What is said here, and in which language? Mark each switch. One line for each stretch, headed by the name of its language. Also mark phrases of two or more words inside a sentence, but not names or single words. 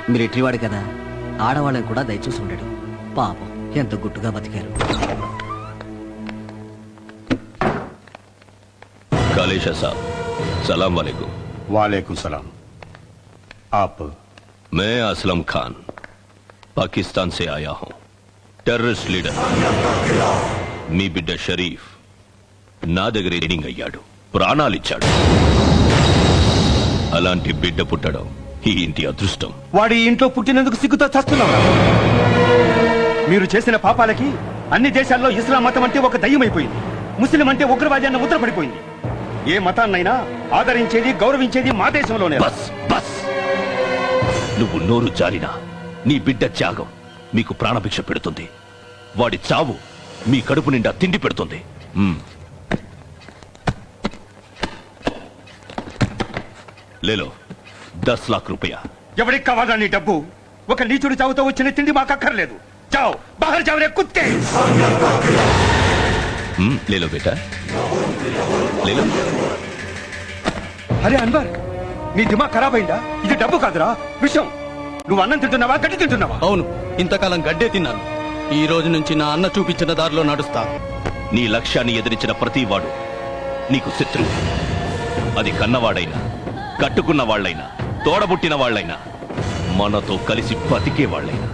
Telugu: మిలిటరీ వాడు కదా, ఆడవాళ్ళని కూడా దయచూసి ఉండడు. పాపం ఎంత గుట్టుగా బతికారు.
Hindi: कालेशा साहब, सलाम वालेकुम। वालेकुम सलाम। आप? मैं असलम खान पाकिस्तान से आया हूं।
Telugu: టెర్రరిస్ట్ లీడర్ మీ బిడ్డ షరీఫ్ నా దగ్గర రీడింగ్ అయ్యాడు, ప్రాణాలిచ్చాడు. అలాంటి బిడ్డ పుట్టడం ఈ ఇంటి అదృష్టం. వాడి ఇంట్లో పుట్టినందుకు సిగ్గుతో చస్తున్నావు. మీరు చేసిన పాపాలకి అన్ని దేశాల్లో ఇస్లాం మతం అంటే ఒక దయ్యమైపోయింది. ముస్లిం అంటే ఉగ్రవాది అన్న ముద్ర పడిపోయింది. ఏ మతాన్నైనా ఆదరించేది, గౌరవించేది మా దేశంలోనే.
Hindi: बस बस,
Telugu: నువ్వు నోరు జారినా నీ బిడ్డ త్యాగం మీకు ప్రాణభిక్ష పెడుతుంది. వాడి చావు మీ కడుపు నిండా తిండి పెడుతుంది.
Hindi: లేలో 10 लाख रुपया।
Telugu: ఎవరికి కావాలా నీ డబ్బు? ఒక నీచుడు చావుతో వచ్చిన తిండి మాకు అక్కర్లేదు.
Hindi: चाव बाहर जाओ रे कुत्ते. ले लो बेटा, ले लो।
Telugu: అరే అన్వర్, నీ
Hindi: दिमाग खराब
Telugu: అయిందా? ఇది డబ్బు కాదురా, విషం. నువ్వు అన్నం తింటున్నావా, గడ్డి తింటున్నావా? అవును, ఇంతకాలం గడ్డే తిన్నాను. ఈ రోజు నుంచి నా అన్న చూపించిన దారిలో నడుస్తా. నీ లక్ష్యాన్ని ఎదిరించిన ప్రతివాడు నీకు శత్రువు. అది కన్నవాడైనా, కట్టుకున్న వాళ్ళైనా, తోడబుట్టిన వాళ్ళైనా, మనతో కలిసి బతికే వాళ్ళైనా.